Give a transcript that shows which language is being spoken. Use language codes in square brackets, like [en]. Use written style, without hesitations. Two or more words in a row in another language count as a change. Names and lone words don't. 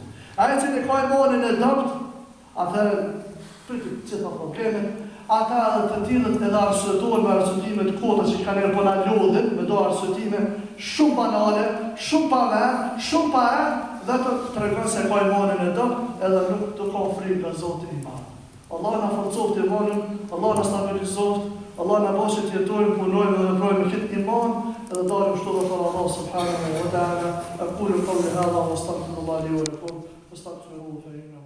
[sq] Ai që ka imanin e dobët, atëherë pritet çdo probleme. Ata të tillët edhe arsyetojnë me arsyetime të kota që kanë njerë po na lodhin, me do arsyetime shumë banale, shumë pa vend, shumë pa dhe të tregon se ka imanin e dobët edhe nuk të ka frikë nga Zoti i Madh. Allah na forcoft imanin, Allah na stabilizoft, Allah na bëjë të jetojmë, punojmë dhe veprojmë me këtë iman, edhe dalim shto dhe thënë [ar] الله سبحانه وتعالى أقول قولي هذا وأستغفر الله لي ولكم وأستغفره